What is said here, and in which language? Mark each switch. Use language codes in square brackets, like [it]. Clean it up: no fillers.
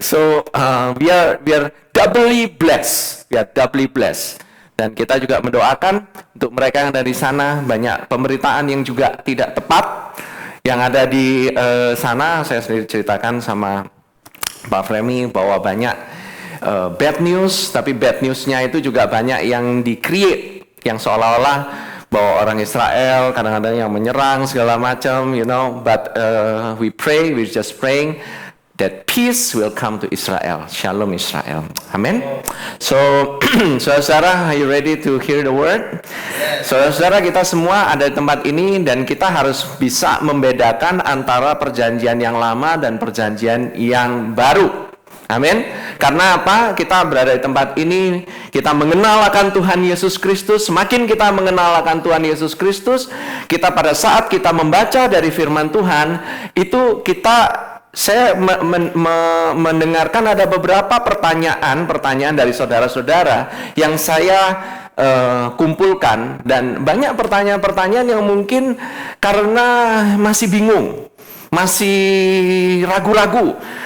[en] So we are doubly blessed. [id] Dan kita juga mendoakan untuk mereka yang ada di sana. Banyak pemberitaan yang juga tidak tepat yang ada di sana. Saya sendiri ceritakan sama Pak Fremi bahwa banyak bad news, tapi bad newsnya itu juga banyak yang di-create, yang seolah-olah bahwa orang Israel kadang-kadang yang menyerang segala macam, [en] but we're just praying that peace will come to Israel. [id] Shalom Israel. Amen. [en] So, [id] saudara, [en] are you ready to hear the word? [id] Saudara, kita semua ada di tempat ini dan kita harus bisa membedakan antara perjanjian yang lama dan perjanjian yang baru. Amin. Karena apa? Kita berada di tempat ini, kita mengenal akan Tuhan Yesus Kristus. Semakin kita mengenal akan Tuhan Yesus Kristus, kita pada saat kita membaca dari firman Tuhan, itu saya mendengarkan ada beberapa pertanyaan dari saudara-saudara yang saya kumpulkan, dan banyak pertanyaan-pertanyaan yang mungkin karena masih bingung, masih ragu-ragu.